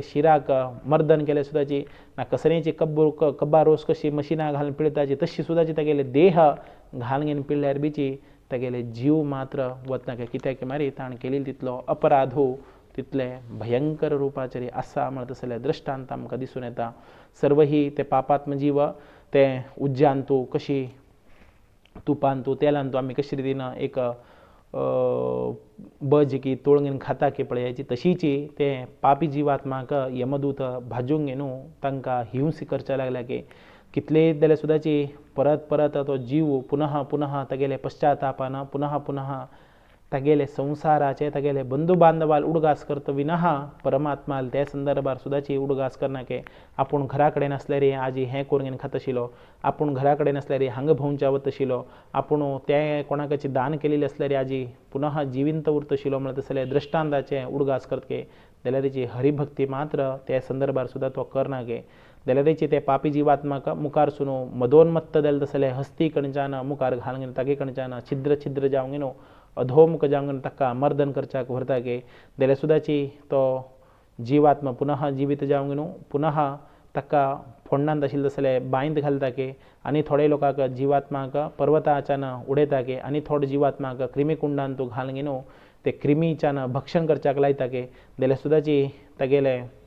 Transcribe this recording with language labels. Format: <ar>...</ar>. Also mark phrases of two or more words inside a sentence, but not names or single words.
<kok>शिराक मर्दन केलें सुद्दाची ना कसलेची कब्बा रोस कशी मशिनां घालून पिळताची तशी सुद्दाची तागेले देह घालून घेवन पिळ्ळ्यार बीची तागेले जीव मात्र वतना कित्याक मारी ताणें केलेलो तितलो अपराधो तितले भयंकर रुपाचेर आसा म्हणत जाल्यार दृश्टांत आमकां दिसून येता सर्व ही ते पापात्म जीव ते उज्ज्यान तूं कशी तुपान तूं तेलान तूं आमी कशे रितीन एक बज की तोळगेन खाता की पळयाची तशीची ते पापी जिवात्माक यमदूत भाजूंक घेनू तांकां हिंस करचे लागल्या की कितले जाल्यार सुद्दाची परत परत तो जीव पुनः पुनः तागेले पश्चातापान पुनः पुनः तागेले संसाराचे तागेले बंधू बांधवाल उडगास करता विना परमात्मा त्या संदर्भात सुद्दाची उडगास करना की आपूण घरा कडेन आसल्यार आजी हें करून घेवन खात आशिल्लो आपूण घरा कडेन आसल्यार हांगा भोंवच्या वता आशिल्लो आपूण तें कोणाकाची दान केलेली आसल्यार आजी पुनः जिविंत उरता आशिल्लो म्हणत जाल्यार दृश्टांताचे उडगास करता की जाल्यार तेची हरिभक्ती मात्र त्या संदर्भात सुद्दां तो करना की जाल्यार तेची ते पापी जिवात्माक मुखार सुनू मदोन्मत्त जालें जाल्यार हस्ती कणच्यान मुखार घालून घेवन तागे कणच्यान छिद्र छिद्र जावंक घेवन अधोमुख जावंक ताका मर्दन करच्याक व्हरता की जाल्यार सुद्दाची तो जिवात्मा पुनः जिवीत जावंक घेवन पुनः ताका फोंडांत आशिल्लो जाल्यार बांयंत घालता की आनी थोडे लोकांक जिवात्माक पर्वताच्यान उडयता की आनी थोडे जिवात्माक क्रिमीकुंडांत तूं घालून घेवन ते क्रिमीच्यान भक्षण करच्याक लायता की जाल्यार सुद्दाची तागेले</kok>